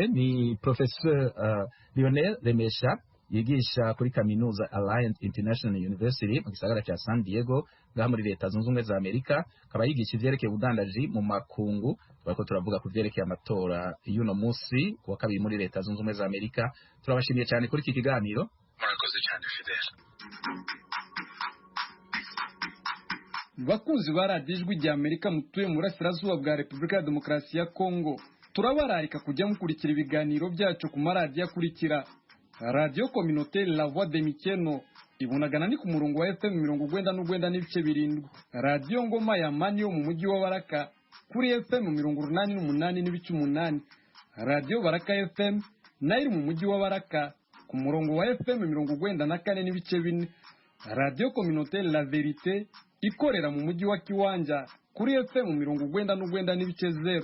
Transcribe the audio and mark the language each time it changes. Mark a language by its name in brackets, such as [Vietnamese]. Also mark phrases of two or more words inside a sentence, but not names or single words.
[Rundi] Ni Professor Lionel Remesha yigisha kuri kaminuza Alliance International University mu gisagara cya San Diego ngaha muri leta zunze ubumwe za Amerika. Akaba yigisha ivyerekeye ubudandaji mu makungu. Bariko turavuga ku vyerekeye amatora y'uno munsi wa kabiri muri leta zunze ubumwe za Amerika. [Kinyarwanda] Turabashimiye cyane kuri iki kiganiro. Murakoze cyane Fidel. Bakunzi ba radiyo ijwi rya Amerika mutuye mu burasirazuba bwa Repubulika ya Demokarasi ya Kongo, turabararika kujya mukurikira ibiganiro byacu ku maradiyo akurikira: Radio Communautaire La Voix de Mikeno ibunagana ni ku murongo wa FM 99.7, Radio Ngoma ya Mani yo mu mujyi wa Baraka kuri FM 88.8, Radio Baraka FM nayo mu mujyi wa Baraka ku murongo wa FM 94.4, Radio Communautaire La Verite ikorera mu mujyi wa Kiwanja kuri FM 99.0.